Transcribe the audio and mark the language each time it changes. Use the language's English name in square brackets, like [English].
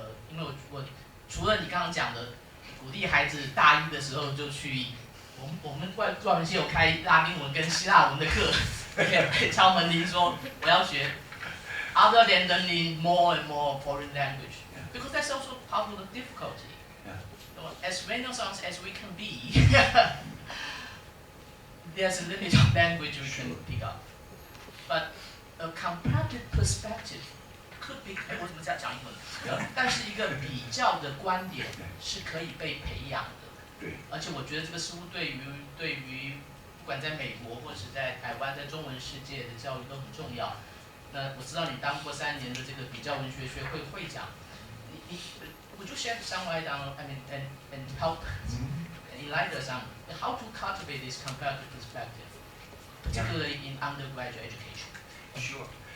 [Chinese] 因为我除了你刚刚讲的鼓励孩子大一的时候就去，我们外文系有开拉丁文跟希腊文的课，敲门铃说我要学 [English] other than learning more and more foreign language, because that's also part of the difficulty. As Renaissance as we can be, there's a limit of language we can pick up. But a comparative perspective could be, [Chinese] 我怎么讲英文？但是一个比较的观点是可以被培养的。对。而且我觉得这个似乎对于不管在美国或者是在台湾，在中文世界的教育都很重要。那我知道你当过3年的这个比较文学学会会长，你 [English] would you shed some light on, I mean, and help enlighten us on how to cultivate this comparative perspective, particularly in undergraduate education? Sure.